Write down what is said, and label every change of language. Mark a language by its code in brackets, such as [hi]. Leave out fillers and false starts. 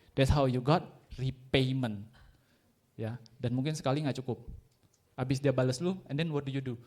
[en] That's how you got repayment. [id] Ya, dan mungkin sekali nggak cukup. Abis dia balas lu, [en] and then what do?